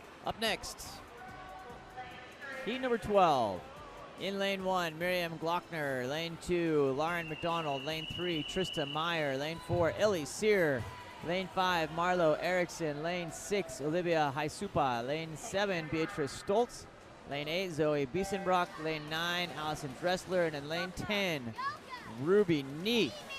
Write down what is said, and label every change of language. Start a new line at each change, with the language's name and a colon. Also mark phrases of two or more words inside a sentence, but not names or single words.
English: Up next, heat number 12. In lane 1, Miriam Glockner. Lane 2, Lauren McDonald. Lane 3, Trista Meyer. Lane 4, Ellie Sear. Lane 5, Marlo Erickson. Lane 6, Olivia Haisupa. Lane 7, Beatrice Stoltz. Lane 8, Zoe Biesenbrock. Lane 9, Allison Dressler. And in lane 10, Ruby Neath.